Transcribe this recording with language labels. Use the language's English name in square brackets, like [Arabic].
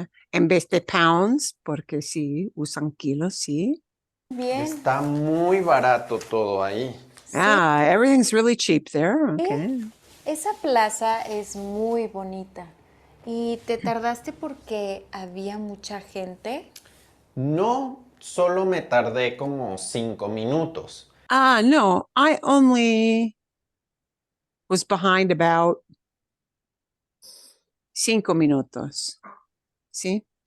[Spanish] En vez de pounds, porque sí, usan kilos, sí. Bien. Está muy barato todo ahí. [English] Everything's really cheap there. Okay. [Spanish] Esa plaza es muy bonita. ¿Y te tardaste porque había mucha gente? No, solo me tardé como 5 minutos. [English] No, I only was behind about 5 minutos. ¿Sí?